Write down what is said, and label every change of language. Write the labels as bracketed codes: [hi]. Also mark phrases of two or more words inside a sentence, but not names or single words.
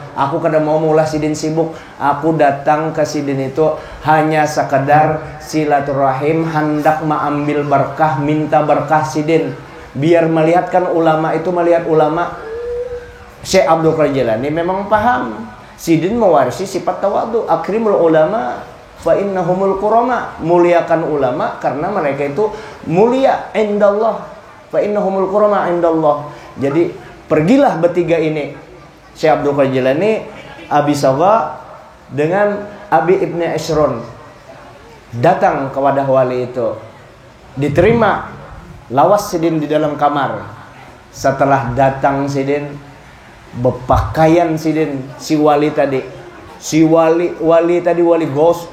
[bjn] Aku kada mau maulah sidin sibuk. Aku datang ke sidin itu hanya sekedar silaturahim, hendak mengambil berkah, minta berkah sidin. [id] Biar melihatkan ulama itu, melihat ulama. [bjn] Syekh Abdul Qadir Jilani memang paham. Sidin mewarisi sifat tawadu. [ar] Akrimul ulama fa innahumul kurama. [id] Muliakan ulama karena mereka itu mulia indallah. [ar] Fa innahumul kurama indallah. [id] Jadi pergilah bertiga ini, Syekh Abdul Qadir Jilani, Abi Sawa dengan Abi Ibnu Ishrun, datang ke wadah wali itu. [bjn] Diterima lawas sidin di dalam kamar. Setelah datang sidin, berpakaian sidin si wali tadi, wali tadi wali gos.